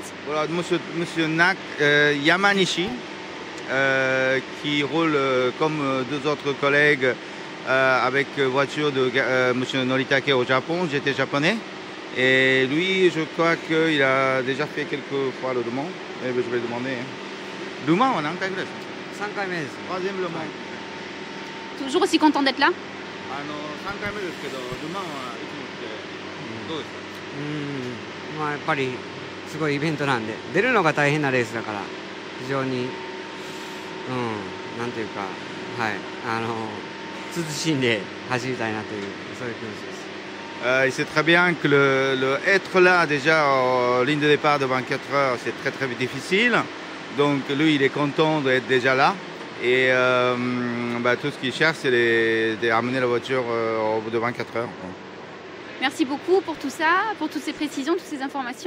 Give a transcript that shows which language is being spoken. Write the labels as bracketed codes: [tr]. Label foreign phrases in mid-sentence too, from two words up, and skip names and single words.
[fr] Voilà, monsieur Yamanishi, qui roule comme 2 autres collègues avec voiture de monsieur Noritake au Japon, j'étais japonais. Et lui, je crois qu'il a déjà fait quelques fois le Le Mans. Je vais lui demander. Le Mans, on a [ja] 3 回目です。 [fr] 3e Le Mans. Toujours aussi content d'être là? [ja] 3 回目ですけど、ルマンはいつも来てどうですか？やっぱりすごいイベントなんで、出るのが大変なレースだから、非常になんていうか、はい、慎んで走りたいなというそういう気持ちです。 [fr] Il sait très bien que être là déjà en ligne de départ de 24 heures, c'est très très difficile. Donc lui, il est content d'être déjà là. Et tout ce qu'il cherche, c'est de ramener la voiture au bout de 24 heures. Merci beaucoup pour tout ça, pour toutes ces précisions, toutes ces informations.